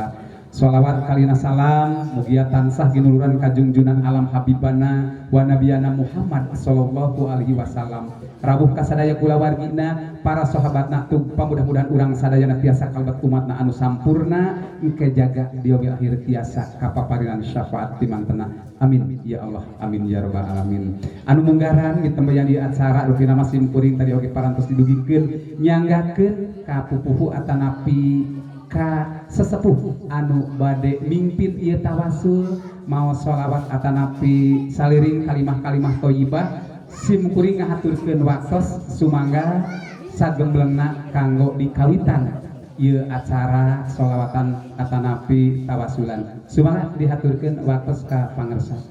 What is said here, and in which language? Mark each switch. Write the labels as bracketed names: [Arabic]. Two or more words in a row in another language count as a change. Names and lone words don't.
[Sundanese] Sholawat kalina salam mugia tansah ginuluran ka junjunan alam [Arabic] حبيبنا ونبينا [Sundanese] Muhammad [Arabic] صلى الله عليه وسلم. [Sundanese] Rawuh ka sadaya kulawargina para sahabatna tug pamudah-mudahan urang sadayana tiasa kalebet umatna anu sampurna engke jaga di [Arabic] يوم الآخر [Sundanese] tiasa kapapariran syafaat timantena. [Arabic] آمين يا الله، آمين يا رب العالمين. [Sundanese] Anu munggaran ditembayan di acara rupina masim kuring tadi oge parantos didugikeun nyanggakeun ka pupuhu atanapi ka sesepuh anu bade mimpin ieu tawasul maos sholawat atanapi saliring kalimah-kalimah thayyibah sim kuring ngahaturkeun waktos sumangga sagemblengna kanggo dikawitan ieu acara sholawatan atanapi tawasulan sumangga dihaturkeun waktos ka pangersa.